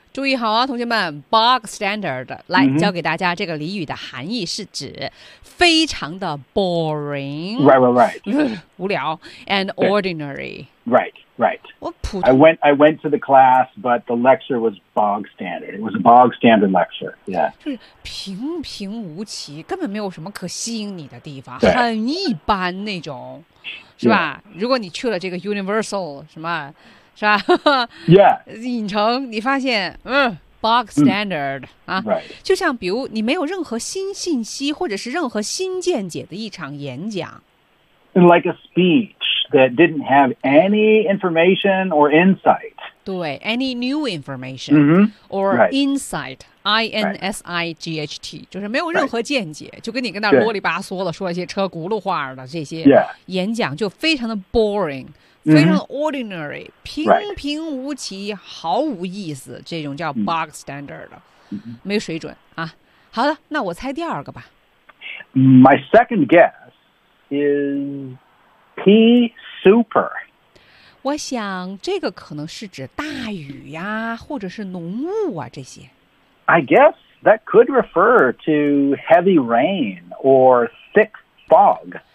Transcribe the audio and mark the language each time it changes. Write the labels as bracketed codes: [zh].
[zh] 注意好啊，同学们 ,bog standard, 来教给大家这个俚语的含义是指非常的 boring. [en] Right. [zh] 无聊 [en] and ordinary. Right. I went to the class, but the lecture was bog standard. It was a bog standard lecture. Yeah. [zh] 就是平平无奇，根本没有什么可吸引你的地方，很一般那种。是吧？如果你去了这个 Universal 什么，是吧？影城，你发现bog standard 就像比如你没有任何新信息或者是任何新见解的一场演讲 [en] ，like a speech that didn't have any information or insight. 对 ，any new information or insight. [zh] I N S I G H T 就是没有任何见解，就跟你跟那啰里吧嗦的说一些车轱辘话的这些演讲，就非常的 boring， 非常 ordinary， 平平无奇，毫无意思，这种叫 bog standard， 没水准啊。好的，那我猜第二个吧。 [en] My second guess is P super。 [zh] 我想这个可能是指大雨呀，或者是浓雾啊这些。 [en] I guess that could refer to heavy rain or thick fog.